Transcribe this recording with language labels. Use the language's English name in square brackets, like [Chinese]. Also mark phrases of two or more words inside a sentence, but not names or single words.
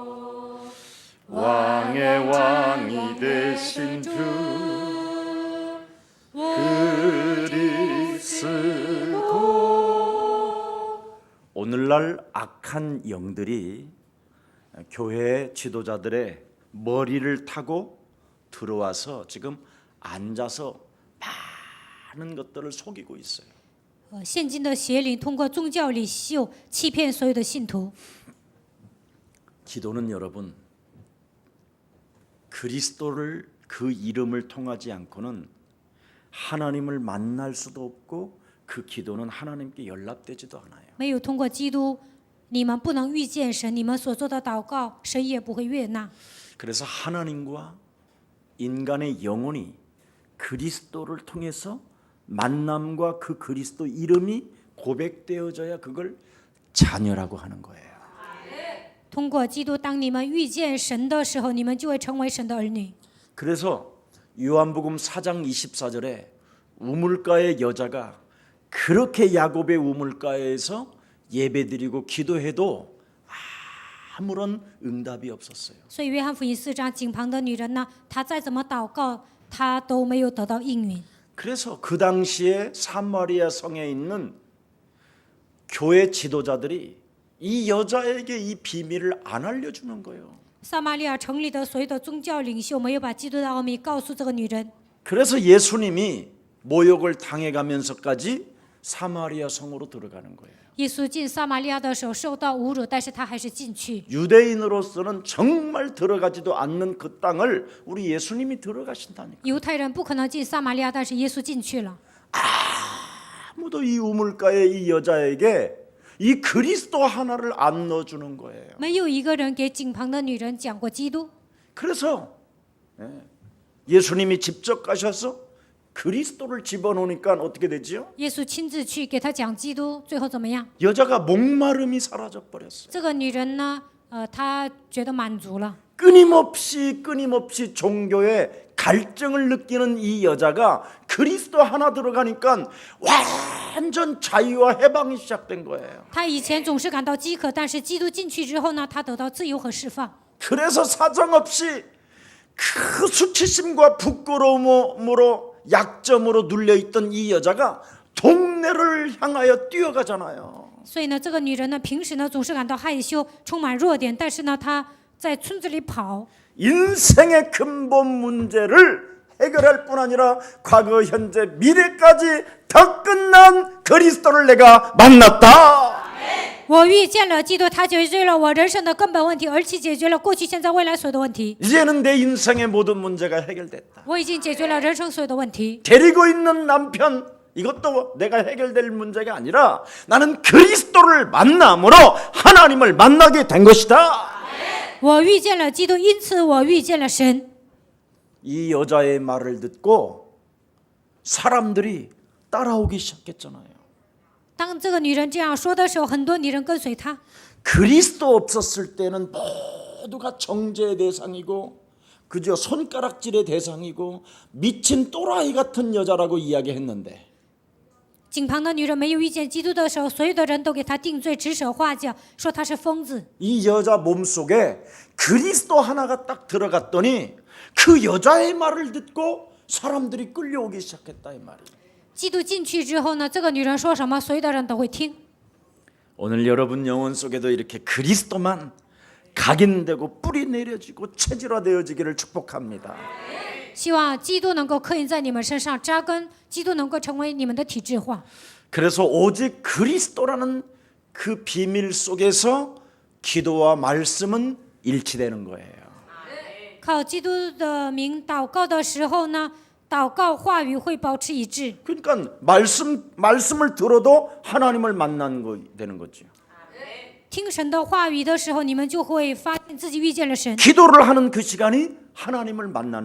[Korean] 왕의 왕이 되신 주 그리스도 오늘날 악한 영들이 교회 지도자들의 머리를 타고 들어와서 지금 앉아서 많은 것들을 속이고 있어요. [Chinese] 现今的邪灵通过宗教领袖欺骗所有的信徒。 [Korean] 기도는 여러분 그리스도를 그 이름을 통하지 않고는 하나님을 만날 수도 없고 그 기도는 하나님께 연락되지도 않아요. [Chinese] 没有通过基督，你们不能遇见神，你们所做的祷告，神也不会悦纳。 [Korean] 그래서 하나님과 인간의 영혼이 그리스도를 통해서 만남과 그 그리스도 이름이 고백되어져야 그걸 자녀라고 하는 거예요. [Chinese] 通过基督，当你们遇见神的时候，你们就会成为神的儿女。 [Korean] 그래서 요한복음 4장 24절에 우물가의 여자가 그렇게 야곱의 우물가에서 예배드리고 기도해도 아무런 응답이 없었어요. [Chinese] 所以约翰福音4章井旁的女人呢，她再怎么祷告，她都没有得到应允。 [Korean] 그래서 그 당시에 사마리아 성에 있는 교회 지도자들이 이 여자에게 이 비밀을 안 알려주는 거예요. [Chinese] 撒玛利亚城里的所有的宗教领袖没有把基督的奥秘告诉这个女人， [Korean] 그래서 예수님이 모욕을 당해가면서까지 사마리아 성으로 들어가는 거예요. [Chinese] 耶稣进撒玛利亚的时候受到侮辱，但是他还是进去。 [Korean] 유대인으로서는 정말 들어가지도 않는 그 땅을 우리 예수님이 들어가신다니까. [Chinese] 犹太人不可能进撒玛利亚，但是耶稣进去了。 [Korean] 아무도 이 우물가의 이 여자에게 이 그리스도 하나를 안 넣어주는 거예요. [Chinese] 没有一个人给井旁的女人讲过基督。 [Korean] 그래서 예수님이 직접 가셔서 그리스도를 집어넣으니까 어떻게 되지요? [Chinese] 耶稣亲自去给她讲基督，最后怎么样？ [Korean] 여자가 목마름이 사라져 버렸어요. [Chinese] 这个女人呢，她觉得满足了。 [Korean] 끊임없이 종교에 갈증을 느끼는 이 여자가 그리스도 하나 들어가니까 완전 자유와 해방이 시작된 거예요. [Chinese] 她以前总是感到饥渴，但是基督进去之后呢，她得到自由和释放。 [Korean] 그래서 사정없이 그 수치심과 부끄러움으로 약점으로 눌려있던 이 여자가 동네를 향하여 뛰어가잖아요. [Chinese] 所以呢，这个女人呢，平时呢总是感到害羞，充满弱点，但是呢，她在村子里跑。 [Korean] 인생의 근본 문제를 해결할 뿐 아니라 과거, 현재, 미래까지 다 끝난 그리스도를 내가 만났다. [Chinese] 我遇见了基督，他解决了我人生的根本问题，而且解决了过去、现在、未来所有的问题。 [Korean] 이제는 내 인생의 모든 문제가 해결됐다. [Chinese] 我已经解决了人生所有的问题。 [Korean] 데리고 있는 남편 이것도 내가 해결될 문제가 아니라 나는 그리스도를 만남으로 하나님을 만나게 된 것이다. [Chinese] 我遇见了基督，因此我遇见了神。 [Korean] 이 여자의 말을 듣고 사람들이 따라오기 시작했잖아요. [Chinese] 当这个女人这样说的时候，很多女人跟随她。 [Korean] 그리스도 없었을 때는 모두가 정죄의 대상이고 그저 손가락질의 대상이고 미친 또라이 같은 여자라고 이야기했는데 [Chinese] 井旁的女人没有遇见基督的时候，所有的人都给她定罪，指手画脚，说她是疯子。 [Korean] 이 여자 몸속에 그리스도 하나가 딱 들어갔더니 그 여자의 말을 듣고 사람들이 끌려오기 시작했다 이 말이에요. [Chinese] 基督进去之后呢，这个女人说什么，所有的人都会听。 [Korean] 오늘 여러분 영혼 속에도 이렇게 그리스도만 각인되고 뿌리 내려지고 체질화되어지기를 축복합니다. [Chinese] 希望基督能够刻印在你们身上，扎根，基督能够成为你们的体制化。 [Korean] 그래서 오직 그리스도라는 그 비밀 속에서 기도와 말씀은 일치되는 거예요. [Chinese] 靠基督的名祷告的时候呢，祷告话语会保持一致。 [Korean] 그러니까 말씀을 들어도 하나님을 만나는 거 되는 거죠. [Chinese] 听神的话语的时候，你们就会发现自己遇见了神。 [Korean] 기도를 하는 그 시간이 하나님을 만나는